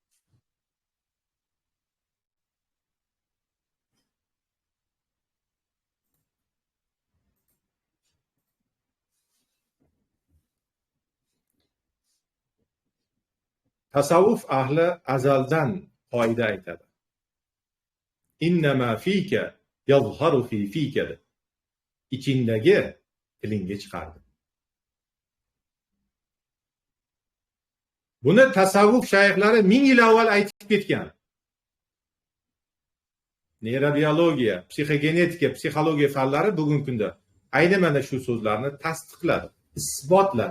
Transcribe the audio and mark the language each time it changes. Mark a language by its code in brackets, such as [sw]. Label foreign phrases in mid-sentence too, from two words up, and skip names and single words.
[uz] Tasavvuf ahli azaldan qoida aytadi. [ar] إنما فيك يظهر في فيك. [uz] Ichingdagi tilingga chiqardi. Buni tasavvuf shayxlari 1000 yil avval aytib ketgan. Neyrobiologiya, psixogenetika, psixologiya fanlari bugungi kunda ayni mana shu so'zlarni tasdiqladi, isbotladi.